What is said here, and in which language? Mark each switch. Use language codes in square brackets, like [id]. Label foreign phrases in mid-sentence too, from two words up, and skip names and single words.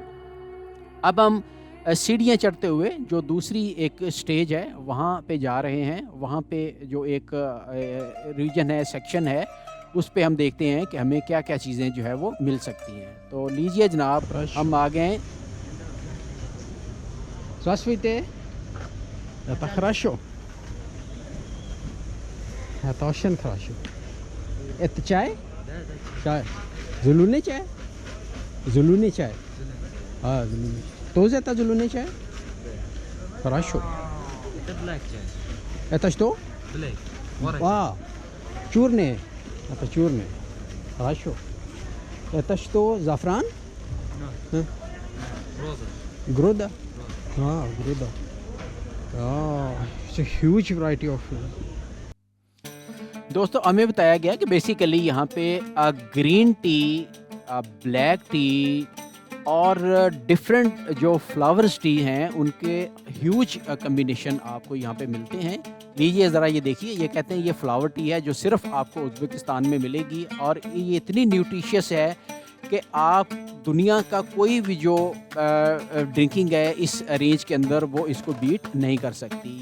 [hi] अब हम सीढ़ियाँ चढ़ते हुए जो दूसरी एक स्टेज है वहाँ पे जा रहे हैं। वहाँ पे जो एक रीजन है, सेक्शन है, उस पे हम देखते हैं कि हमें क्या क्या चीज़ें जो है वो मिल सकती हैं। तो लीजिए जनाब, हम आ गए। [ru] Здравствуйте. Это хорошо. Это очень хорошо. Это чай? Чай. Зеленый чай? Зеленый чай. Зеленый. Тоже это зеленый чай? Хорошо. Это black чай. Это что? Black. Черный. Это черный. Хорошо. Это что, зафран? Роза. Груда? Груда. [en] It's a huge variety of [hi] दोस्तों हमें बताया गया कि बेसिकली यहाँ पे [en] green tea, black tea [hi] और डिफरेंट जो [en] flowers tea [hi] हैं उनके [en] huge combination [hi] आपको यहाँ पे मिलते हैं। लीजिए ज़रा ये देखिए, ये कहते हैं ये [en] flower tea [hi] है जो सिर्फ आपको उज़्बेकिस्तान में मिलेगी और ये इतनी न्यूट्रिशियस है कि आप दुनिया का कोई भी जो ड्रिंकिंग है इस रेंज के अंदर वो इसको बीट नहीं कर सकती।